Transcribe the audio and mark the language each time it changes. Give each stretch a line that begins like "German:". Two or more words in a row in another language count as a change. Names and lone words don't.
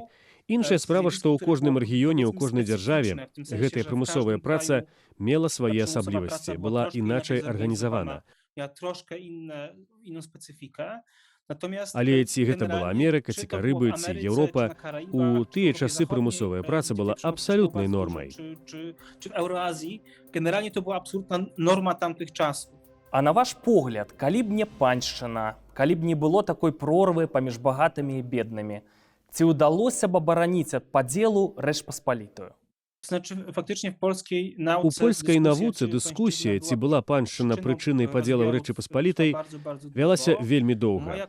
Belarusian: Іншая справа, што ў кожным рэгіёне, ў кожнай дзяржаве гэтая прымусовая праца мела свае асаблівасці, была іначай арганізавана. Але ці гэта была Амерыка, ці Карыбы, ці Еўропа, у тыя часы прымусовая праца была абсалютнай нормай.
Polish: Generalnie to była absolutna norma tamtych czasów.
Belarusian: А на ваш погляд, калі б не паншчына, калі б не было такой прорвы паміж багатымі і беднымі, ці ўдалося б абараніць ад падзелу Рэч Паспалітую? У польскай навуцы дыскусія, ці была паншчына прычынай падзелаў Рэчы Паспалітай, вялася вельмі доўга.